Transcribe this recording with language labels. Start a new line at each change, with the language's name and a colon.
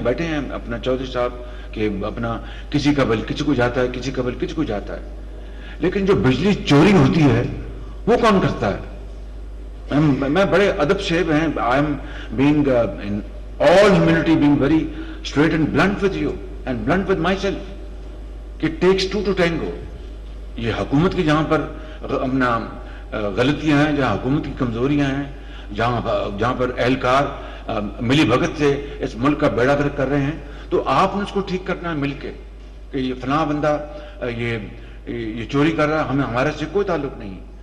Urdu: بیٹھے ہیں اپنا چودھری صاحب کہ اپنا کسی کا بل کسی کو جاتا ہے، کسی کا بل کسی کو جاتا ہے. لیکن جو بجلی چوری ہوتی ہے وہ کون کرتا ہے؟ میں بڑے ادب سے I am being in all humility being very straight and blunt with you.
English: and blunt with myself کہ it takes two to tango.
Urdu: یہ حکومت کی جہاں پر اپنا غلطیاں ہیں، جہاں حکومت کی کمزوریاں ہیں، جہاں پر اہلکار ملی بھگت سے اس ملک کا بیڑا گرک کر رہے ہیں، تو آپ نے اس کو ٹھیک کرنا ہے مل کے کہ یہ فلاں بندہ یہ چوری کر رہا ہے، ہمارے سے کوئی تعلق نہیں،